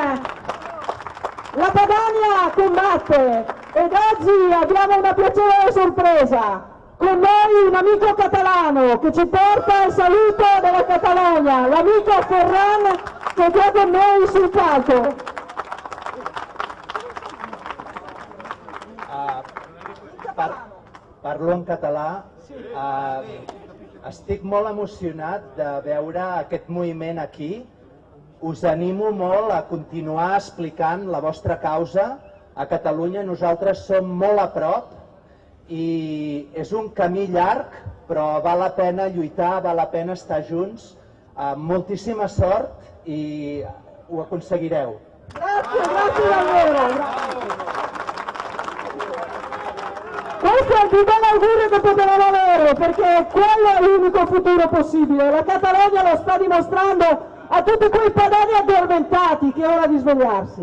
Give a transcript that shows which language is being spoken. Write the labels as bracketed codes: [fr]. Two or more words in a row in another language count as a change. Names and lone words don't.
[it] La Padania combatte ed oggi abbiamo una piacevole sorpresa. Con noi un amico catalano che ci porta il saluto della Catalogna, l'amico Ferran che è con noi sul palco. [ca] Parlo en català. Estic molt emocionat de veure aquest moviment aquí. Us animo molt a continuar explicant la vostra causa. A Catalunya nosaltres som molt a prop i és un camí llarg, però val la pena lluitar, val la pena estar junts. Moltíssima sort i ho aconseguireu. [it] Grazie davvero. Questo è il più bel augurio che potevamo avere, perché quello è l'unico futuro possibile. La Catalogna lo sta dimostrando a tutti quei padani addormentati che è ora di svegliarsi.